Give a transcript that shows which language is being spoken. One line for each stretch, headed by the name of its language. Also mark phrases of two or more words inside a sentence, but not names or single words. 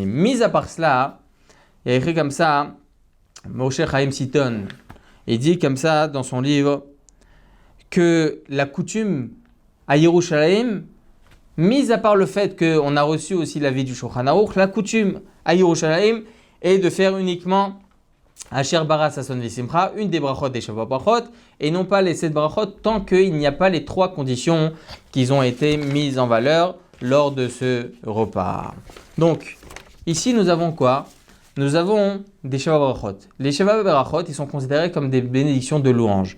French: Mis à part cela, il y a écrit comme ça, Moshe Chaim Sitton, il dit comme ça dans son livre que la coutume à Yerushalayim, mis à part le fait qu'on a reçu aussi l'avis du Shulchan Aruch, la coutume à Yerushalayim est de faire uniquement
Hebrew: אשר ברא ששון ושמחה,
French: une des brachot des
Hebrew: שבע ברכות,
French: et non pas les 7 brachot tant qu'il n'y a pas les 3 conditions qui ont été mises en valeur lors de ce repas. Donc, ici nous avons quoi? Nous avons des
Hebrew: שבע ברכות.
French: Les
Hebrew: שבע ברכות,
French: ils sont considérés comme des bénédictions de louange.